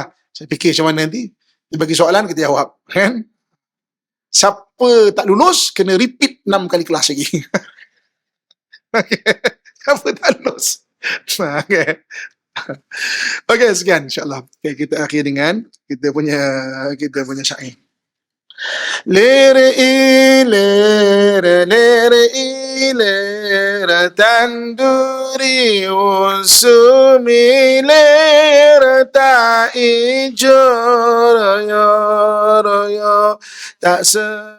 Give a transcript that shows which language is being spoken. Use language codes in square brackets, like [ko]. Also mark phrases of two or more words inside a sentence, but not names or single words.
[ms] Saya fikir macam mana nanti. Dia bagi soalan, kita jawab. Kan? Siapa tak lulus, kena repeat 6 kali kelas lagi. Okay. Siapa tak lulus? Okay. Okay, sekian insyaAllah. Okay, kita akhir dengan kita punya syair. Lere ilera tanduri usumi lera ta ijo royo tak